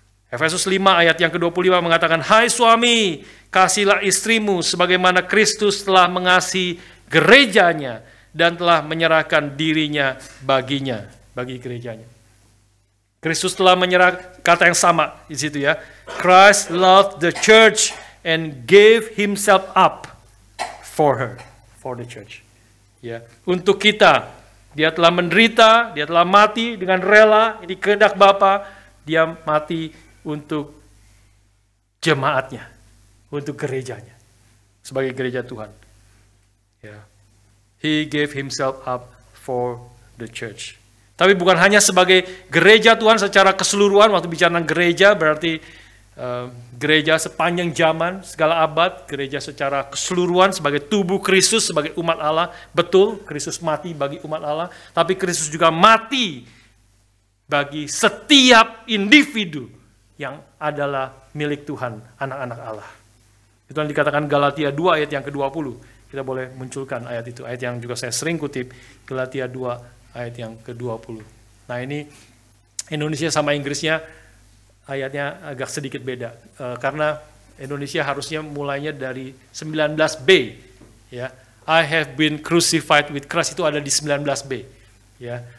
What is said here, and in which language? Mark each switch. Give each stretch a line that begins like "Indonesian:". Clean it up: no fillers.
Indonesian: Efesus 5 ayat yang ke-25 mengatakan, hai suami, kasihilah istrimu sebagaimana Kristus telah mengasihi gerejanya dan telah menyerahkan dirinya baginya, bagi gerejanya. Kristus telah menyerah, kata yang sama di situ ya.
English: Christ loved the church and gave himself up for her, for the church.
Indonesian: Ya, untuk kita, dia telah menderita, dia telah mati dengan rela, ini kehendak Bapa, dia mati untuk jemaatnya, untuk gerejanya, sebagai gereja Tuhan. Ya.
English: He gave himself up for the church.
Indonesian: Tapi bukan hanya sebagai gereja Tuhan secara keseluruhan. Waktu bicara tentang gereja berarti gereja sepanjang zaman, segala abad, gereja secara keseluruhan sebagai tubuh Kristus, sebagai umat Allah. Betul, Kristus mati bagi umat Allah, tapi Kristus juga mati bagi setiap individu yang adalah milik Tuhan, anak-anak Allah. Itu yang dikatakan Galatia 2 ayat yang ke-20. Kita boleh munculkan ayat itu, ayat yang juga saya sering kutip, Galatia 2 ayat yang ke-20. Nah ini Indonesia sama Inggrisnya ayatnya agak sedikit beda, karena Indonesia harusnya mulainya dari 19b, ya.
English: I have been crucified with Christ,
Indonesian: itu ada di 19b, ya.